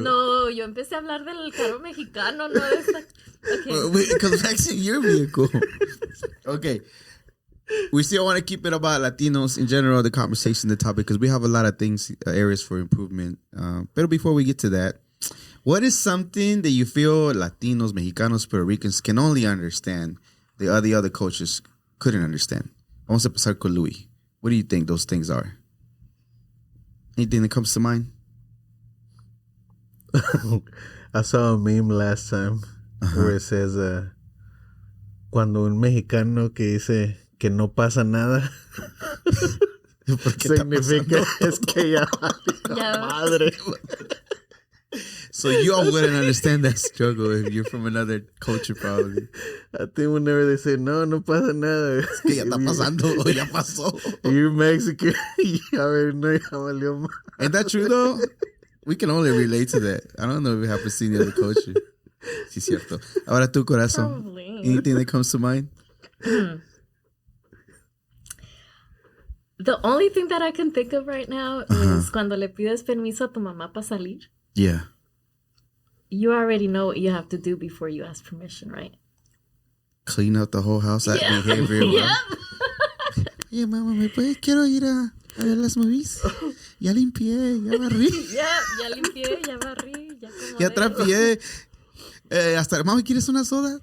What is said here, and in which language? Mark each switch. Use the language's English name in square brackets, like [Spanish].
[Spanish] No, yo empecé a hablar del carro mexicano, no de esta. [English] Okay. It comes back to your vehicle. Okay. We still want to keep it about Latinos in general, the conversation, the topic, because we have a lot of things, areas for improvement. But before we get to that, what is something that you feel Latinos, Mexicanos, Puerto Ricans can only understand the other cultures couldn't understand? [Spanish] Vamos a empezar con Louis. [English] What do you think those things are? Anything that comes to mind? I saw a meme last time where it says, [Spanish] cuando un mexicano que dice que no pasa nada, significa es que ya valió madre. [English] So you all wouldn't understand that struggle if you're from another culture, probably. I think whenever they say, [Spanish] no pasa nada. Es que ya está pasando, o ya pasó. [English] You're Mexican. You already know [Spanish] ya valió mal. [English] Ain't that true, though? We can only relate to that. I don't know if we have to see the other culture. [Spanish] Sí, cierto. Ahora tú, Corazon. [English] Probably. Anything that comes to mind? The only thing that I can think of right now is [Spanish] cuando le pides permiso a tu mamá para salir. [English] Yeah. You already know what you have to do before you ask permission, right? Clean up the whole house, that behavior. Yep. [Spanish] Yeah, mamá, quiero ir a ver las movies. Ya limpié, ya barrí. Ya limpié, ya barrí, ya acomodé. Ya trapié. Hasta, mami, ¿quieres una soda?